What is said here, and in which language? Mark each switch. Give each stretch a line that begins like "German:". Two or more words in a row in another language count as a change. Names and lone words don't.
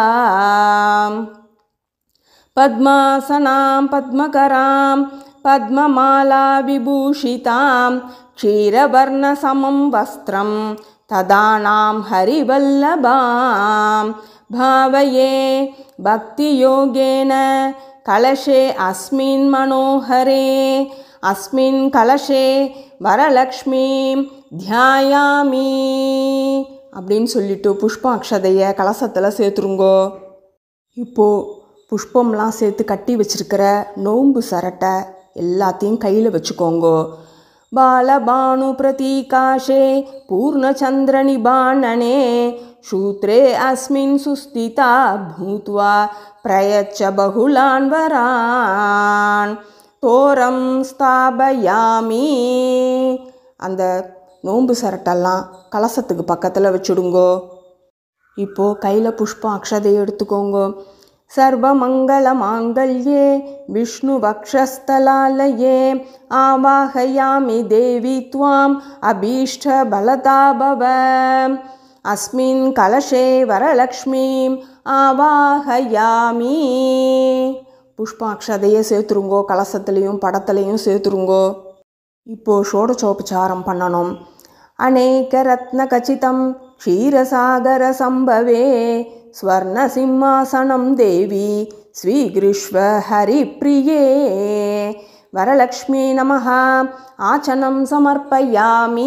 Sanskrit: पद्मासनां पद्मकरां पद्ममाला विभूषितां क्षीरवर्णसमं वस्त्रं तदानां हरिवल्लभां भावये भक्तियोगेन कलशे अस्मिन् मनोहरे अस्मिन् कलशे वरलक्ष्मीं ध्यायामि
Tamil: அப்படின்னு சொல்லிட்டு புஷ்பம் அக்ஷதையை கலசத்தில் சேர்த்துருங்கோ. இப்போது புஷ்பம்லாம் சேர்த்து கட்டி வச்சிருக்கிற நோம்பு சரட்டை எல்லாத்தையும் கையில் வச்சுக்கோங்கோ.
Sanskrit: बालभानु प्रतीकाशे पूर्णचन्द्रनिभानने शूत्रे अस्मिन् सुस्थिता भूत्वा प्रयच्छ बहुलान् वरान् तोरं स्थापयामि.
Tamil: அந்த நோம்பு சரட்டெல்லாம் கலசத்துக்கு பக்கத்தில் வச்சுடுங்கோ. இப்போது கையில் புஷ்பம் அக்ஷதையை எடுத்துக்கோங்கோ.
Sanskrit: सर्वमंगल मांगल्ये विष्णु वक्षस्थलालये आवाहयामि देवी त्वाम् अभीष्ट बलदा भव अस्मिन् कलशे वरलक्ष्मीम् आवाहयामि.
Tamil: புஷ்பாட்சதையை சேர்த்துருங்கோ. கலசத்துலேயும் படத்துலையும் சேர்த்துருங்கோ. இப்போது ஷோடசோபச்சாரம் பண்ணணும்.
Sanskrit: अनेक रत्न खचितं क्षीरसागर सम्भवे स्वर्णसिंहासनं देवि स्वीकुरुष्व हरिप्रिये वरलक्ष्मि नमः आसनं समर्पयामि.